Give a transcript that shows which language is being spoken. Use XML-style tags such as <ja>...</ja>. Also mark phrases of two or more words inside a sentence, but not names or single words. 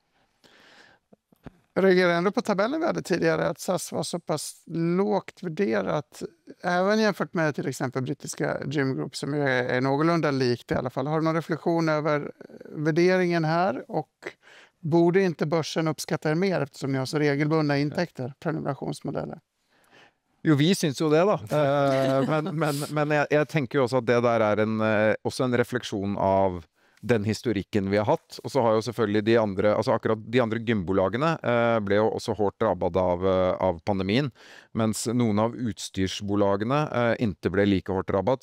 <sv>Jag reagerade ändå på tabellen vi hade tidigare att SAS var så pass lågt värderat, även jämfört med till exempel brittiska Gym Group som är någorlunda likt i alla fall. Har du någon reflektion över värderingen här, och borde inte börsen uppskatta er mer eftersom ni har så regelbundna intäkter, prenumerationsmodeller?</sv> <no>Jo, vi syns jo det da. Men jeg tenker jo også at det der er også en refleksjon av den historikken vi har hatt. Og så har jo selvfølgelig de andre, altså akkurat de andre gymbolagene ble jo også hårdt rabbet av pandemien, mens noen av utstyrsbolagene ikke ble like hårdt rabbet.</no>